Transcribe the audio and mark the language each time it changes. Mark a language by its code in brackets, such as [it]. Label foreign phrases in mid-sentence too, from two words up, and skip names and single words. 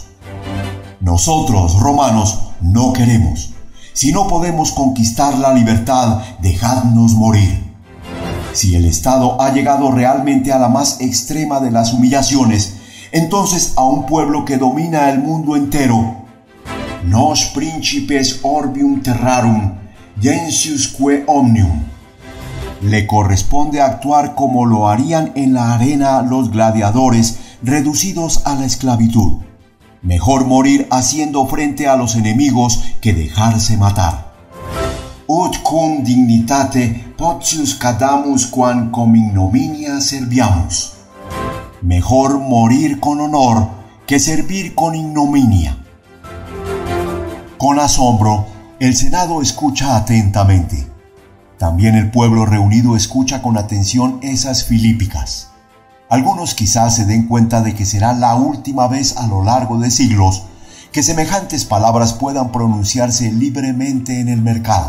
[es] Nosotros, romanos, no queremos. Si no podemos conquistar la libertad, dejadnos morir. Si el Estado ha llegado realmente a la más extrema de las humillaciones, entonces a un pueblo que domina el mundo entero, [la] nos principes orbium terrarum, gentiusque omnium, [es] le corresponde actuar como lo harían en la arena los gladiadores reducidos a la esclavitud. Mejor morir haciendo frente a los enemigos que dejarse matar. [la] Ut cum dignitate potius cadamus quam com ignominia serviamus. [es] Mejor morir con honor que servir con ignominia. Con asombro, el Senado escucha atentamente. También el pueblo reunido escucha con atención esas filípicas. Algunos quizás se den cuenta de que será la última vez a lo largo de siglos que semejantes palabras puedan pronunciarse libremente en el mercado.